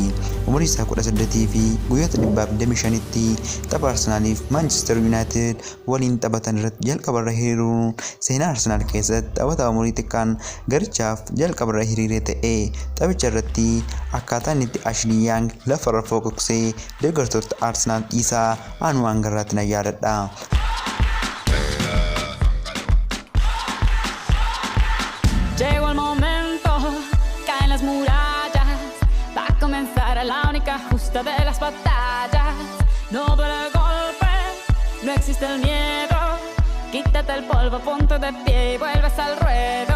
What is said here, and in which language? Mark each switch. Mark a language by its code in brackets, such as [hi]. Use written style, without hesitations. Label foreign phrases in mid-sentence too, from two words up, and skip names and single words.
[om] Umurii isaa 18 fi guyyoota 125tti tapha Arsenaaliif Manchester United waliin taphatan irratti jalqabarra hiriiruun seenaa Arsenaal keessatti taphataa umurii xiqqaan garichaaf jalqabarra hiriiree ta'e. Taphicha irratti akkaataan itti Ashley Young lafarra foqoqsee deeggartoota Arsenaal dhiisaa anu hangarraatti na yaadadha. [es] Llegó el momento, caen las murallas, va a comenzar la única justa de las batallas. No duele el golpe, no existe el miedo, quítate el polvo, ponte de pie y vuelves al ruedo.